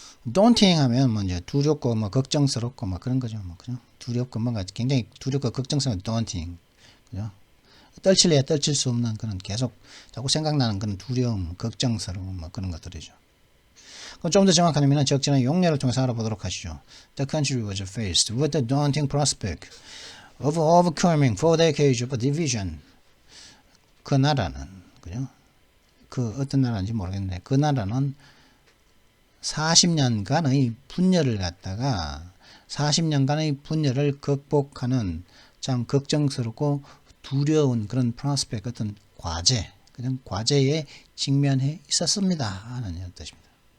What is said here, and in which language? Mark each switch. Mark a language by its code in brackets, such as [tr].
[ko] daunting 하면 뭐 이제 두렵고 뭐 걱정스럽고 뭐 그런 거죠. 뭐 그죠? 두렵고 뭔가 굉장히 두렵고 걱정스러운 daunting. 그죠? 떨칠래야 떨칠 수 없는 그런 계속 자꾸 생각나는 그런 두려움, 걱정스러움 뭐 그런 것들이죠. 그럼 좀 더 정확한 의미는 적절한 용례를 통해서 알아보도록 하시죠. [en] The country was faced with the daunting prospect of overcoming 4 decades of division. [ko] 그 나라는, 그죠? 그 어떤 나라인지 모르겠는데, 그 나라는 40년간의 분열을 갖다가 40년간의 분열을 극복하는 참 걱정스럽고 두려운 그런 프로스펙 어떤 과제, 그런 과제에 직면해 있었습니다 하는 뜻입니다.